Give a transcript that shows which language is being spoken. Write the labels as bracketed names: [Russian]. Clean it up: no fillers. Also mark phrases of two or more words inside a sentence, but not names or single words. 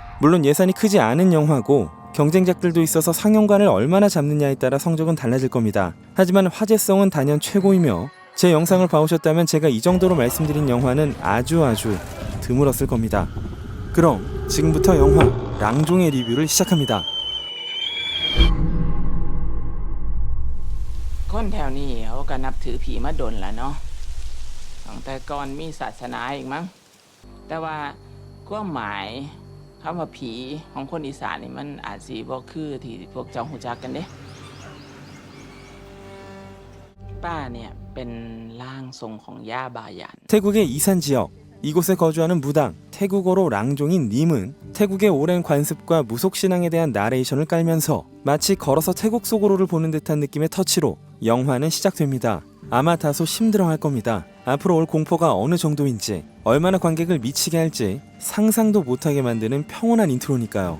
[Korean] 물론 예산이 크지 않은 영화고 경쟁작들도 있어서 상영관을 얼마나 잡느냐에 따라 성적은 달라질 겁니다. 하지만 화제성은 단연 최고이며 제 영상을 봐오셨다면 제가 이 정도로 말씀드린 영화는 아주 드물었을 겁니다. 그럼 지금부터 영화 랑종의 리뷰를 시작합니다. [Northeastern Thai] คนแถวนี้เขาก็นับถือผีมาดนแล้วเนาะตั้งแต่ก่อนมีศาสนาอีกมั้งแต่ว่าความหมายคำว่าผีของคนอีสานนี่มันอาจสิบ่คือที่พวกเจ้ารู้จักกันเด้ป้าเนี่ยเป็นร่างทรงของย่าบายัน [Korean] 태국의 이산 지역, 이곳에 거주하는 무당, 태국어로 랑종인 님은 태국의 오랜 관습과 무속신앙에 대한 나레이션을 깔면서 마치 걸어서 태국 속으로를 보는 듯한 느낌의 터치로 영화는 시작됩니다. 아마 다소 심드렁할 겁니다. 앞으로 올 공포가 어느 정도인지, 얼마나 관객을 미치게 할지 상상도 못하게 만드는 평온한 인트로니까요.